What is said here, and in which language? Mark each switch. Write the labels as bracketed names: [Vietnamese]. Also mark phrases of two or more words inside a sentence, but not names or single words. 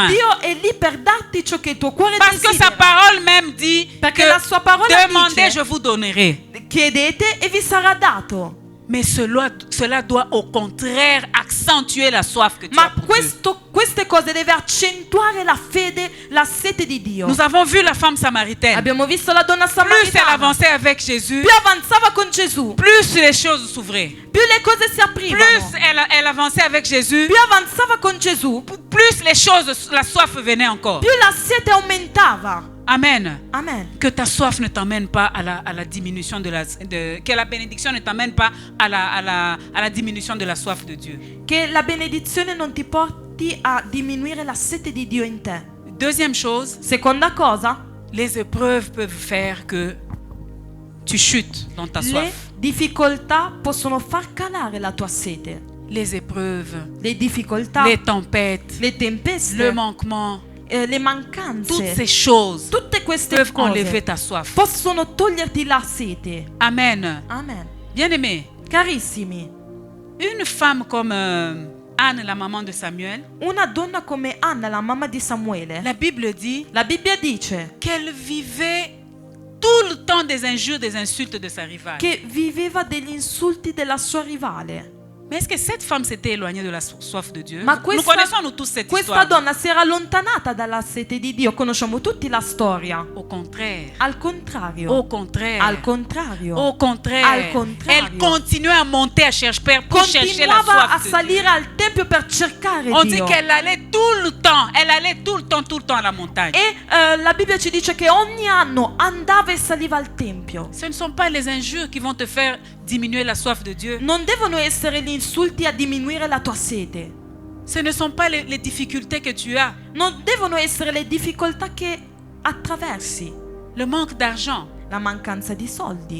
[Italian] Dio è lì per darti ciò che il tuo cuore [French] Parce que sa [Italian] desidera. [French] parole même dit [Italian] Perché [French] que [Italian] la sua parola [French] demandez, [Italian] dice, [French] je vous donnerai. [Italian] chiedete e vi sarà dato. [French] Mais cela doit au contraire accentuer la soif que tu [Italian] Ma [French] as pour Dieu. [Italian] queste cose deve accentuare la fede, la sete di Dio. [French] Nous avons vu la femme samaritaine. [Italian] Abbiamo visto la donna [French] Plus elle [Italian] samaritana. [French] avançait avec Jésus, [Italian] Più avanzava con Gesù, [French] plus les choses s'ouvraient. [Italian] più le cose si aprivano. [French] Plus elle avançait avec Jésus, [Italian] Più avanzava con Gesù, [French] plus les choses, la soif venait encore. [Italian] più la sete aumentava. [French] Amen. [Italian] Amen. [French] Que ta soif ne t'emmène pas à la diminution que la bénédiction ne t'emmène pas à la diminution de la soif de Dieu. [Italian] Che la benedizione non ti porti a diminuire la sete di Dio in te. [French] Deuxième chose, [Italian] Seconda cosa, [French] les épreuves peuvent faire que tu chutes dans ta [Italian] le [French] soif. [Italian] difficoltà possono far calare la tua sete. [French] Les épreuves, [Italian] Le difficoltà, [French] les tempêtes, [Italian] le tempeste, [French] le manquement, [Italian] le mancanze, [French] toutes ces choses [Italian] tutte queste [French] peuvent enlever [Italian] cose [French] ta soif. [Italian] possono toglierti la sete. [French] Amen. [Italian] Amen. [French] Bien-aimé, [Italian] Carissimi, [French] une femme comme Anne, la maman de Samuel, [Italian] una donna come Anna, la mamma di Samuele, [French] la Bible dit [Italian] la Bibbia dice [French] qu'elle vivait tout le temps des injures, des insultes de sa rivale. [Italian] che viveva degli insulti della sua rivale. [French] Mais est-ce que cette femme s'était éloignée de la soif de Dieu? [Italian] Ma [French] Nous [Italian] questa, [French] connaissons nous tous cette [Italian] questa [French] histoire. [Italian] donna si era allontanata dalla sete di Dio, conosciamo tutti la storia. [French] Au contraire. [Italian] Al contrario, [French] Au contraire. [Italian] al contrario, [French] Au contraire. [Italian] Al contrario. [French] Elle continuait à monter à chercher pour chercher la [Italian] continuava a [French] soif de Dieu. [Italian] salire al tempio per cercare [French] On dit [Italian] Dio. [French] qu'elle allait tout le temps. Elle allait tout le temps à la montagne. [Italian] E la Bibbia ci dice che ogni anno andava e saliva al tempio. [French] Ce ne sont pas les injures qui vont te faire diminuer la soif de Dieu. [Italian] Non devono essere gli insulti a diminuire la tua sete. [French] Ce ne sont pas les difficultés que tu as. [Italian] Non devono essere le difficoltà che attraversi. [French] Le manque d'argent. [Italian] La mancanza di soldi.